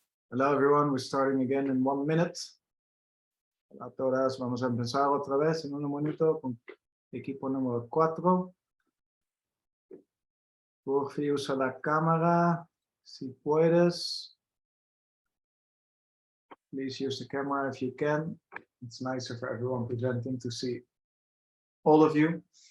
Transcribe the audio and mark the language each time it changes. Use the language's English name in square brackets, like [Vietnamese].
[English] Hello everyone, we're starting again in 1 minute. [Spanish] Hola a todas, vamos a empezar otra vez en un minuto con equipo número 4. Kwofie, usa la cámara, si puedes. [English] Please use the camera if you can. It's nicer for everyone presenting to see all of you.